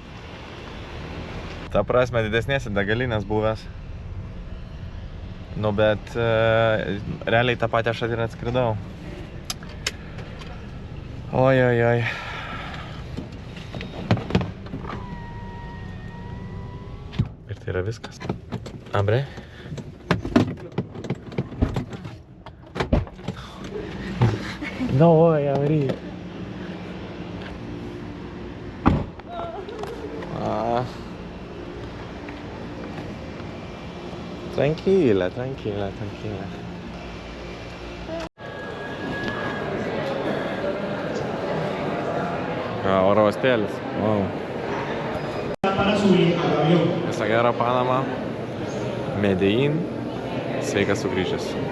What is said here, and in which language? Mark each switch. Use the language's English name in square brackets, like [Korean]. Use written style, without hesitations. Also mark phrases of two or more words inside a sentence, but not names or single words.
[Lithuanian] Ta prasme, didesnės degalinės buvęs. Nu, bet realiai tą patį aš ir atskridau. Oi. Ir tai yra viskas. [Spanish] Abre. No voy a abrir. Tranquila. [Lithuanian] Oro uostėlis. Wow. Visą gerą Panamą. Medellín. Sveikas sugrįžęs.